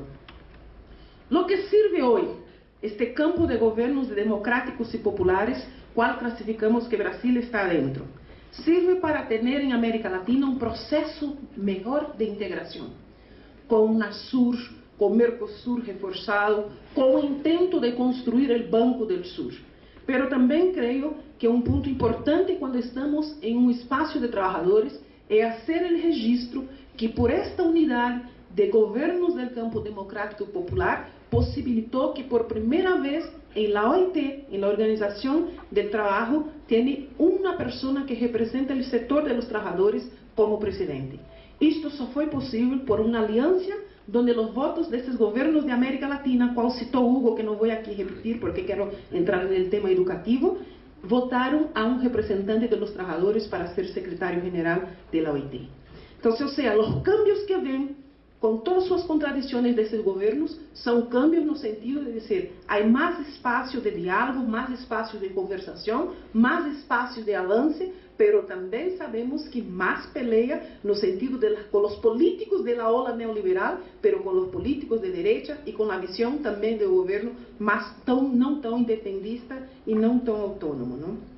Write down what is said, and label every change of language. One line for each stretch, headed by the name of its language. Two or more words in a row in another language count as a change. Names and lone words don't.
Spanish: Lo que sirve hoy, este campo de gobiernos democráticos y populares, cual clasificamos que Brasil está adentro, sirve para tener en América Latina un proceso mejor de integración, con UNASUR, con Mercosur reforzado, con o intento de construir el Banco del Sur.
Portuguese: Pero também creio que um ponto importante quando estamos em um espaço de trabalhadores é fazer o registro que por esta unidade de governos do campo democrático popular possibilitou que por primeira vez em la OIT, em la Organização do Trabalho, tem uma pessoa que representa o setor de los trabalhadores como presidente. Isto só foi possível por uma aliança
Spanish: donde los votos de estos gobiernos de América Latina, cual citó Hugo, que no voy aquí a repetir porque quiero entrar en el tema educativo, votaron a un representante de los trabajadores para ser secretario general de la OIT. Entonces, o sea, los cambios que ven, con todas sus contradicciones de estos gobiernos, son cambios
Portuguese: no sentido
Spanish: de decir, hay más espacio de diálogo, más espacio de conversación, más espacio de avance, pero también sabemos que más pelea
Portuguese: no sentido
Spanish: con los políticos de la ola neoliberal, pero con los políticos de derecha y con la visión también del gobierno no tan independista y no tan autónomo, ¿no?